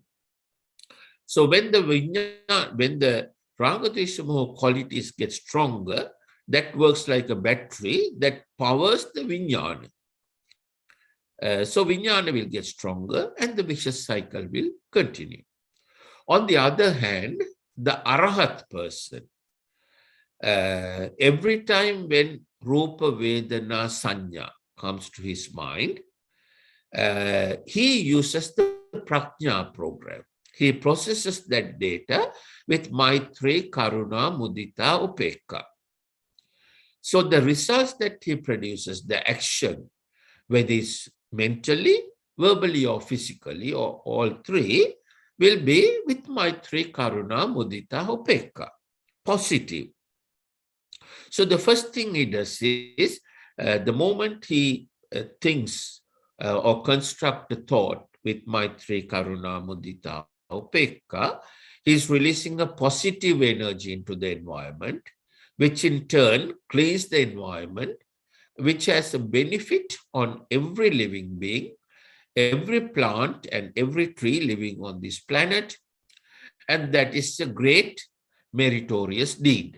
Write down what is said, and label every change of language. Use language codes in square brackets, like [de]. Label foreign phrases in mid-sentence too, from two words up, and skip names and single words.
[en] So when the [sa] raga, dvesha, moha [en] qualities get stronger, that works like a battery that powers the vijnana. So vijnana will get stronger and the vicious cycle will continue. On the other hand, the arahat person, every time when [pi] rupa, vedana, sanya [en] comes to his mind, he uses the prajna program. He processes that data with [sa] maitri, karuna, mudita, upekka. [en] So the results that he produces, the action, whether it's mentally, verbally, or physically, or all three, will be with [sa] maitri, karuna, mudita, upekka, [en] positive. So the first thing he does is, the moment he thinks or construct a thought with [sa] maitri, karuna, mudita, upekka, [en] he's releasing a positive energy into the environment, which in turn cleans the environment, which has a benefit on every living being, every plant and every tree living on this planet. And that is a great meritorious deed.